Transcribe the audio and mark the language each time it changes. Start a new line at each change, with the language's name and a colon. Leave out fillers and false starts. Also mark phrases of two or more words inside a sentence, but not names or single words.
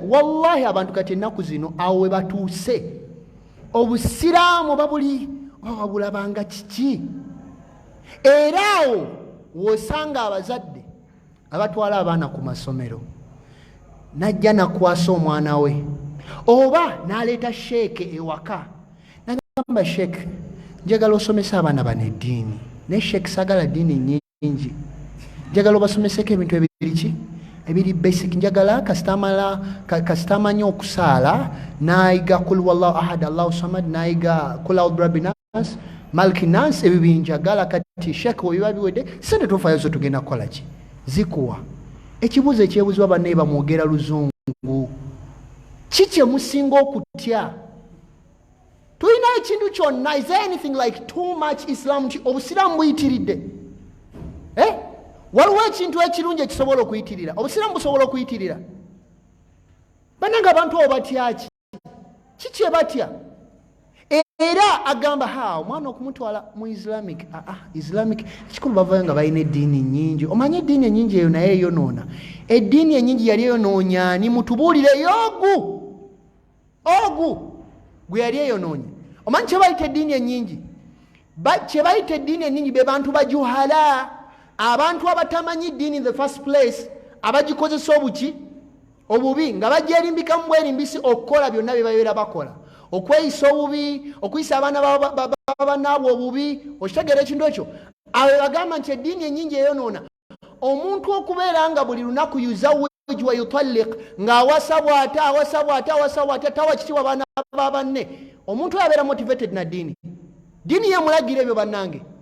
Ganda: wallahi abantu kati ennaku zino awo we batuuse obusiraamu babulabanga kiki era awo wosanga abazadde abatwala abaana ku masomero najja nakwasa omwana we oba n'aleeta sheeke ewaka nagamba sheeke njagala osomesa abaana bano eddiini naye sheeke sagala ddiini nyingi njagala obasomeseko ebintu ebiriki ebiri basic njagala kastamanya okusala naiga
Arabic: قل والله أحد الله صمد
Ganda: naiga
Arabic: قل أعوذ برب الناس ملك الناس
Ganda: ebibinjagala kati Sheikh obiba biwedde sente tofayo zo tugenda kukola ki zikuwa ekibuzo ekyebuzibwa banne bamwogera luzungu kiki musinga okutya tulina ekintu kyonna
English: is there anything like too much Islam
Ganda: obusiramu buyitiridde waliwo ekintu ekirungi ekisobola okuyitirira obusiramu busobola okuyitirira bananga abantu abo batyaki kiki ebatya era agamba omwana okumutwala mu
English: Islamic Islamic
Ganda: kikulu bavayo nga balina eddiini nyingi omanye eddiini enyingi eyo naye eyonoona eddiini enyingi yali eyonoonyaani mutubuulireyo ogu gwe yali eyonoonya omanyi kyebayita eddiini enyingi kyebayita eddiini enyingi be bantu bajuhala abantu abatamanyi ddiini
English: in the first place
Ganda: abagikozesa obubi nga bajja erimbikamu bwerimbisi okukola byonna bye babeera bakola okweyisa obubi okuyisa abaana babanaabwe obubi okitegeera ekintu ekyo abo bagamba nti eddiini enyingi eyonoona omuntu okubeera nga buli lunaku
Arabic: يزوج و يطلق
Ganda: ng'awasa bw'ata tawa kitiibwa baana ba banne omuntu oyo abeera motivated na ddiini yemulagira ebyo bannange